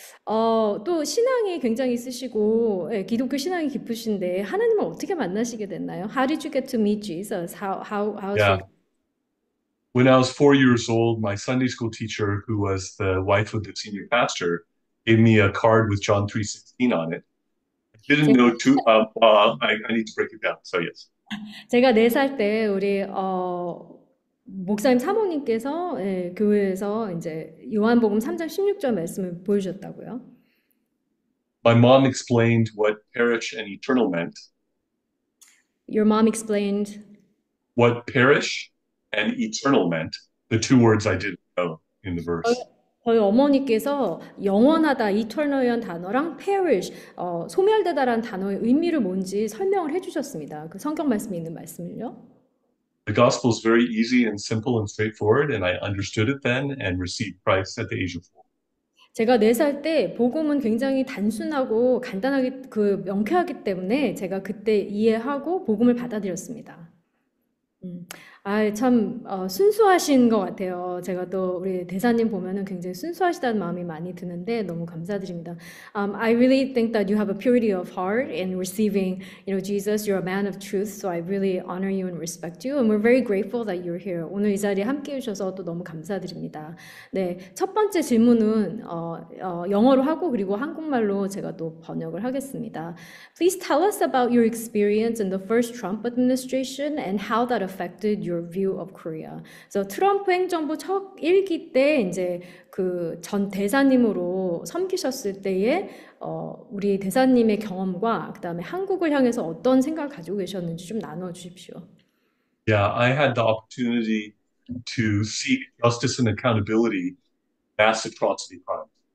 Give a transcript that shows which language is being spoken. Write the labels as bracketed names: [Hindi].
[Korean] 또 신앙이 굉장히 있으시고, 예, 기독교 신앙이 깊으신데, 하나님을 어떻게 만나시게 됐나요? [English] How did you get to meet Jesus? How's your, Yeah. When I was 4 years old, my Sunday school teacher, who was the wife of the senior pastor, gave me a card with John 3:16 on it. Didn't [Korean] 제- [English] know too. I need to break it down. So yes, [Korean] 제가 4살 때 우리, 목사님 사모님께서 예, 교회에서 이제 요한복음 3장 16절 말씀을 보여주셨다고요. [English] my mom explained what perish and eternal meant. Your mom explained What perish and eternal meant. The two words I didn't know in the [Korean] 저희, [English] verse. [Korean] 저희 어머니께서 영원하다, eternal이란 단어랑 perish, 소멸되다라는 단어의 의미를 뭔지 설명을 해주셨습니다. 그 성경 말씀에 있는 말씀을요. [English] The gospel is very easy and simple and straightforward, and I understood it then and received Christ at the age of 4. [Korean] 제가 4살 때 복음은 굉장히 단순하고 간단하게 명쾌하기 때문에 제가 그때 이해하고 복음을 받아들였습니다. 음. 참, 순수하신 것 같아요. 제가 또 우리 대사님 보면은 굉장히 순수하시다는 마음이 많이 드는데 너무 감사드립니다. [English] I really think that you have a purity of heart in receiving, Jesus. You're a man of truth, so I really honor you and respect you. And we're very grateful that you're here. [Korean] 오늘 이 자리에 함께 해주셔서 또 너무 감사드립니다. 네, 첫 번째 질문은 영어로 하고 그리고 한국말로 제가 또 번역을 하겠습니다. [English] Please tell us about your experience in the first Trump administration and how that affected your view of Korea. [Korean] 그래서 트럼프 행정부 첫 1기 때 이제 그 전 대사님으로 섬기셨을 때의 우리 대사님의 경험과 그다음에 한국을 향해서 어떤 생각을 가지고 계셨는지 좀 나눠 주십시오. [English] Yeah, I had the opportunity to seek justice and accountability, mass atrocity crimes.